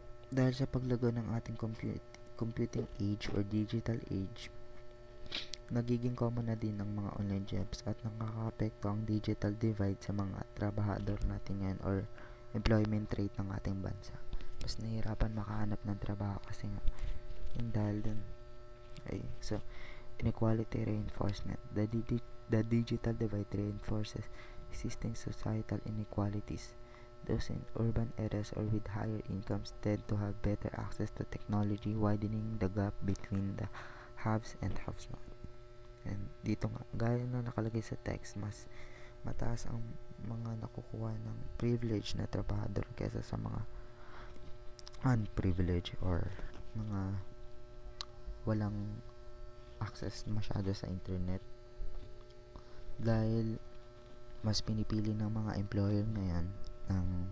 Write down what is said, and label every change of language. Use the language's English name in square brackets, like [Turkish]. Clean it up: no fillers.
[Filipino] Dahil sa paglago ng ating computing age or digital age, nagiging common na din ng mga online jobs at nakakaapekto ang digital divide sa mga trabahador natin ngayon or employment rate ng ating bansa. Mas nahihirapan makahanap ng trabaho kasi nga dahil dun. [English] Okay, so inequality reinforcement. The digital divide reinforces existing societal inequalities. Those in urban areas or with higher incomes tend to have better access to technology, widening the gap between the haves and have-not. [Filipino] And dito nga, gaya na nakalagay sa text, mas mataas ang mga nakukuha ng privilege na trabahador kaysa sa mga unprivileged or mga walang access masyado sa internet, dahil mas pinipili ng mga employer ngayon ng